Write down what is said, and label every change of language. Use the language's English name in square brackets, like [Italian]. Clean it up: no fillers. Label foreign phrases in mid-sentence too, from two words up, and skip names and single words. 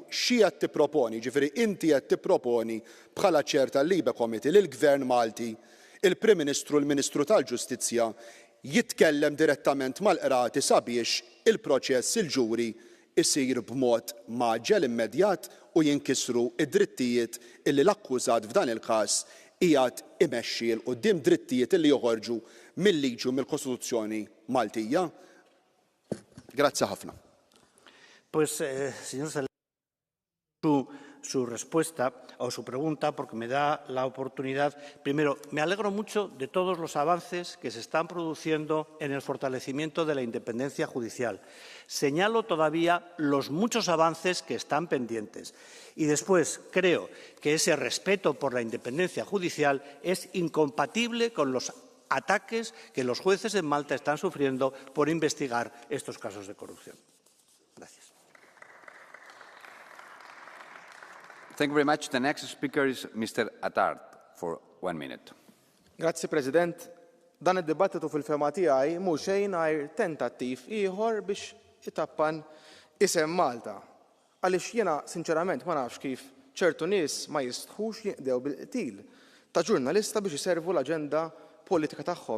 [Maltese] Xi qed tipproponi, ġifieri inti qed tipproponi bħala ċer tal-Libe Committee li l-Gvern Malti, il-Prim Ministru, l-Ministru tal-Ġustizzja jitkellem direttament mal-qrati sabiex il-proċess il-ġuri isir b'mod maġġel immedjat u jinkisru id-drittijiet illi l-akkużat f'dan il-każ qiegħed imexxi l quddiem drittijiet illi joħorġu mill-liġi u mill-Kostituzzjoni Maltija. Grazie ħafna. [Spanish] Pues, señor Saleh, su su respuesta o su pregunta porque me da la oportunidad. Primero, me alegro mucho de todos los avances que se están produciendo en el fortalecimiento de la independencia judicial. Señalo todavía los muchos avances que están pendientes. Y después, creo que ese respeto por la independencia judicial es incompatible con los ataques que los jueces en Malta están sufriendo por investigar estos casos de corrupción. Gracias. [English] Thank you very much. The next speaker is Mr. Attard for 1 minute. [Maltese] Grazzi, President. Dan id-dibattitu fil-fema tiegħi mhux xejn għajr tentattiv ieħor biex itappan isem Malta. Għaliex jiena sinċerament ma nafx kif ċertu nies ma jistħux jinqdew bil-qtil ta' ġurnalista biex iservu l-aġenda politika tagħhom.